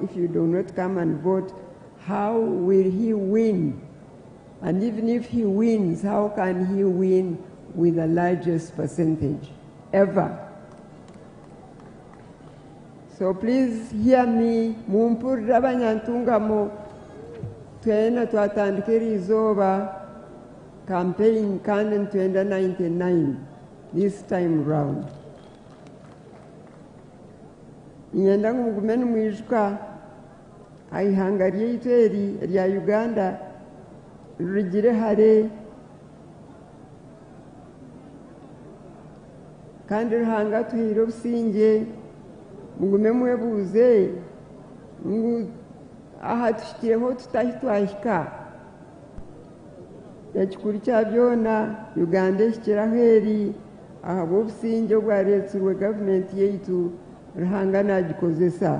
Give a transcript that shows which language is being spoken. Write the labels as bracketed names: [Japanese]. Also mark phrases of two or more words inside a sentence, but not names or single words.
[English] If you do not come and vote, how will he win? And even if he wins, how can he win with the largest percentage ever? So please hear me. [Nyankole] Mumpurira abanyantungamo twena twatandikira izooba campaign kandi ntwenda 99 [English] this time round. [Nyankole] Nyenda ngugume nimwijuka aihanga ryaitu eri rya Uganda rigire hare kandi ruhanga tuhire obusinge mugume mwebuuze ngu aha tushikireho tutahi twahika ekikuru kya byona Uganda ehikiraho eri ahabwa obusinge obwareetirwe gavumenti yaitu ruhanga nagikozesa.